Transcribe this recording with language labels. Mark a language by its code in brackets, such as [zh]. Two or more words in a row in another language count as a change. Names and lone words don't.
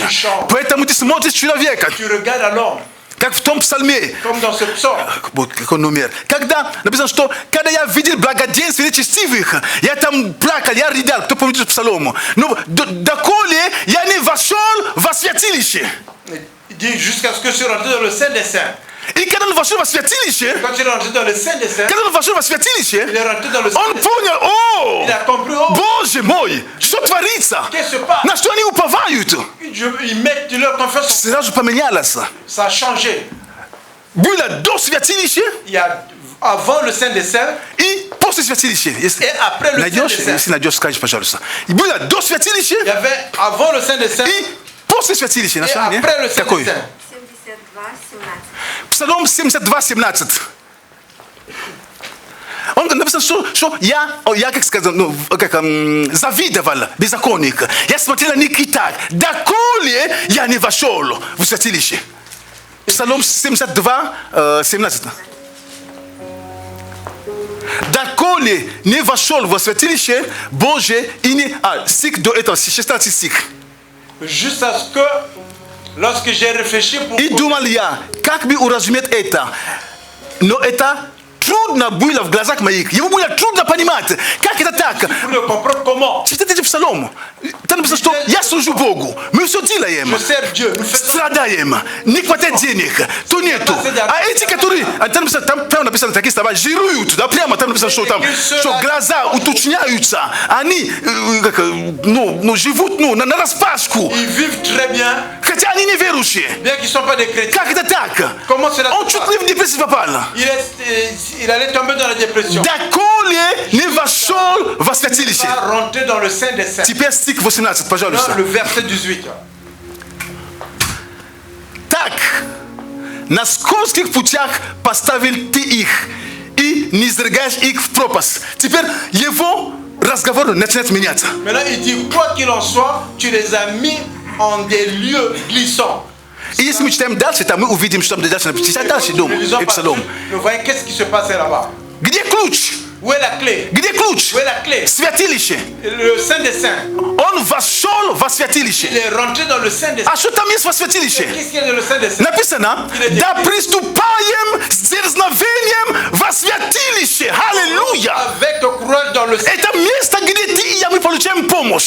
[ru] Поэтому ты смотришь человека. Как в том псалме. Какой номер? Когда написано, что когда я видел благоденствие нечестивых, я там плакал, я рыдал. Кто помнит псалом? Но доколе я не вошел во святилище. [fr] Jusqu'à ce que je suis rentré dans le Saint des Saints. [ru] И когда он вошел во святилище, [fr] quand il est rentré dans le Saint des Saints, il est rentré dans le Saint [ru] он понял, [fr] il a compris, [ru] Боже мой, что творится? На что они уповают? [fr] Ils mettent leur confiance. [ru] Сразу поменялось. [fr] Ça a changé. [ru] Было до святилища, [fr] il y a avant le Saint des Saints [ru] и после святилища. [fr] Et après le Saint des Saints. [ru] Если найдешь, скажи, пожалуйста. Было до святилища, [fr] il y avait avant le Saint des Saints [ru] и после святилища. [fr] Et après le Saint des Saints. [ru] Псалом 72, 17. Он написано, что я как сказал, завидовал беззаконник. Я смотрел на них и так. Доколе я не вошел в святилище. Псалом 72, 17. Доколе не вошел в святилище Божие и не... стих до этого, 16 стих. [fr] Juste à ce que lorsque j'ai réfléchi pour... [ru] И думал я, как бы уразуметь это. Но это трудно было в глазах моих. Ему было трудно понимать, как это так. Читайте эти псалом. Там написано, что я служу Богу. Мы все делаем. Страдаем. Не хватает денег. То нету. А эти, которые... Там прямо написано такие слова. Жируют. Да, прямо там написано, что там... Что глаза уточняются. Они живут на распашку. Хотя они не верующие. Как это так? Он чуть ли в депрессию попал. [fr] Il allait tomber dans la dépression. [ru] Доколе не вошел во святилище. [fr] Il va rentrer dans le Saint des Saints. [ru] Теперь стих 18, пожалуйста. [fr] Le verset 18. [ru] Так, на скользких путях поставил ты их, и не изрыгаешь их в пропасть. Теперь его разговор начинает меняться. [fr] Maintenant, il dit, quoi qu'il en soit, tu les as mis en des lieux glissants. [ru] И если мы читаем дальше, там мы увидим, что там дальше написано. Дальше дом и псалом. [fr] Qu'est-ce qui se passe là-bas? [ru] Где ключ? [fr] Où est la clé? [ru] Где ключ? [fr] Où est la clé? [ru] Святилище. [fr] Le Saint des Saints. [ru] Он вошел во святилище. [fr] Il est rentré dans le Saint des Saints. [ru] А что там есть во святилище? [fr] Qu'est-ce qu'il y a dans le Saint des Saints? [ru] Написано, да приступаем с дерзновением во святилище. Аллилуйя. [fr] Avec courage dans le Saint. [ru] Это место, где ты и я мы получаем помощь.